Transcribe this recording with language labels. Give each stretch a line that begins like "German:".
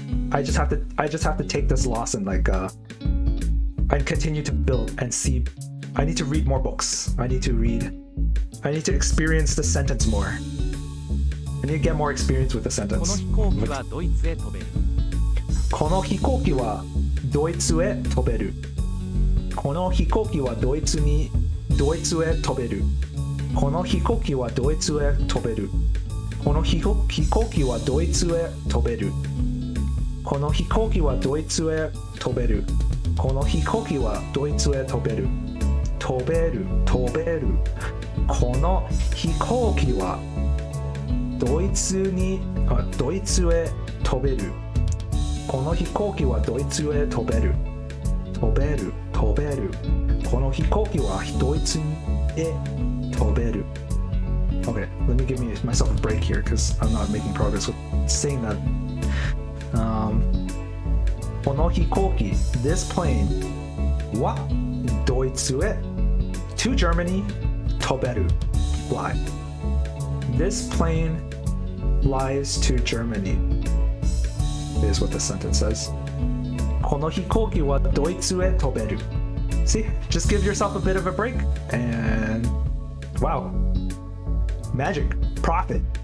English: I just have to take this loss and like and continue to build and see. I need to read more books. I need to experience the sentence more. I need to get more experience with the
Japanese: こ
English: sentence.
Japanese: の飛行機はドイツへ飛べる。この飛行機はドイツへ飛べる。この飛行機はドイツへ飛べる。この飛行機はドイツへ飛べる。この飛行機はドイツへ飛べる。この飛行機はドイツへ飛べる。この飛行機はドイツへ飛べる。飛べる、飛べる。この飛行機はドイツへ飛べる。この飛行機はドイツへ飛べる。飛べる、飛べる。この飛行機はドイツへ飛べる。
English: Okay, let me give myself a break here because I'm not making progress with saying that.
Japanese: この飛行機
English: this plane
Japanese: はドイツへ
English: to Germany
Japanese: 飛べる
English: fly. This plane flies to Germany is what the sentence says.
Japanese: この飛行機はドイツへ飛べる.
English: See, just give yourself a bit of a break and wow, magic, profit.